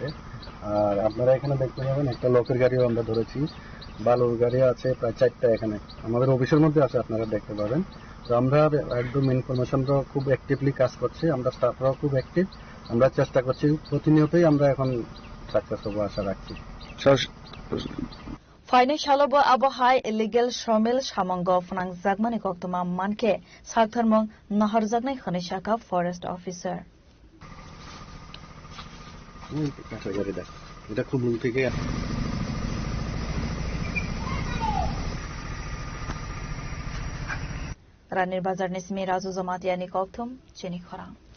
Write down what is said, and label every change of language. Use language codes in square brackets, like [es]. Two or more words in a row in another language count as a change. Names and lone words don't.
[bn] আর আপনারা এখানে দেখতে পাবেন একটা লোকের গাড়িও আমরা ধরেছি, বালুর গাড়ি আছে প্রায় 4টা এখানে আমাদের অফিসের মধ্যে আছে, আপনারা দেখতে পাবেন। তো আমরা একদম ইনফরমেশনটা খুব অ্যাক্টিভলি কাজ করছি, আমরা স্টাফরাও খুব অ্যাক্টিভ। আমরা চেষ্টা করছি প্রতিনিয়তই আমরা এখন সাকসেস হবো আশা রাখছি। [trp] Fainai shalabo abohai [en] illegal shomil [trp] shamango funang zagmani koktoma manke saktharmong nahar zagnai khani shaka [en] forest officer. [bn] এটা খুলুন থেকে [trp] Ranir bazar nismi razu zamatiani koktum chini khorang.